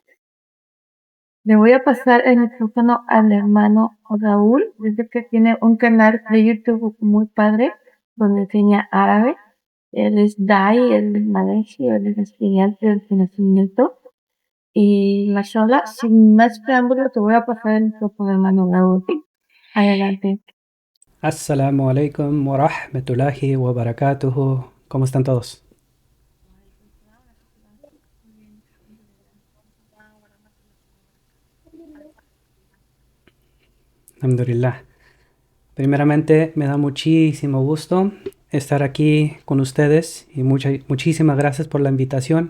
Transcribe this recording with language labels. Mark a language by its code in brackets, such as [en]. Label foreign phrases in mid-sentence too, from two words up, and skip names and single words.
[es] Le voy a pasar el micrófono al hermano Raúl, dice que tiene un canal de YouTube muy padre donde enseña árabe. Él es Dai, él es Malaysia, él es estudiante de nacimiento. Y mashallah, sin más preámbulo, te voy a pasar el micrófono, hermano Raúl. Adelante. [ar] السلام عليكم ورحمة الله وبركاته. [es] ¿Cómo están todos? Alhamdulillah. Primeramente, me da muchísimo gusto estar aquí con ustedes y muchísimas gracias por la invitación.